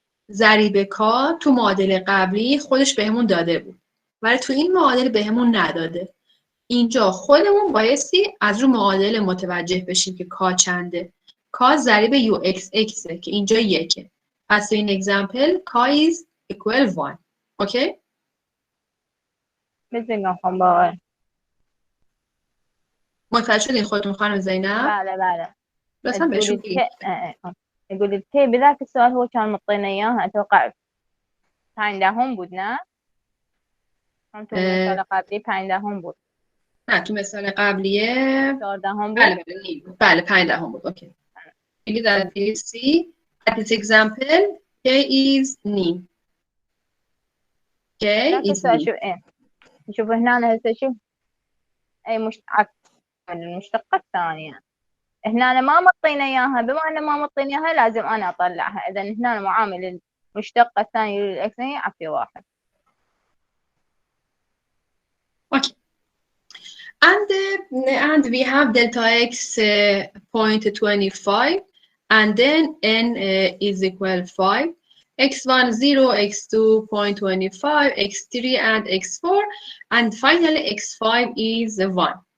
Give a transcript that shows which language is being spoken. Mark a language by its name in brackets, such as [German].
[Persian] ضریب K تو معادله قبلی خودش بهمون داده بود. ولی تو این معادله بهمون نداده. اینجا خودمون بایستی از رو معادله متوجه بشیم که K چنده. K ضریب UXX که اینجا 1. پس این [English] example K is equal 1. [Persian] اوکی؟ بزنگم خانم باقر. متوجه شدین خودتون خانم زینب؟ بله. لطفا بهشون [Arabic] يقول التي بذاك السؤال هو كان مطينا اياها اتوقع [Persian] 15 بود نه؟ هم تو مثال قبلی 15 بود. نه تو مثال قبلیه 14 بود. بله 15 بود. اوکی. میگه در [English] C at this example K is نیم. K is نیم. [Arabic] شوف هنا هسه شوف اي المشتقة الثانية. هنا ما مطينا اياها، بما ان ما مطينا اياها لازم انا اطلعها. اذا هنا معامل المشتقة الثانية للاكسية عفي 1. [English] Okay. And we have delta x 0.25 and then n is equal 5. x1 0, x2 0.25, x3 and x4, and finally x5 is 1.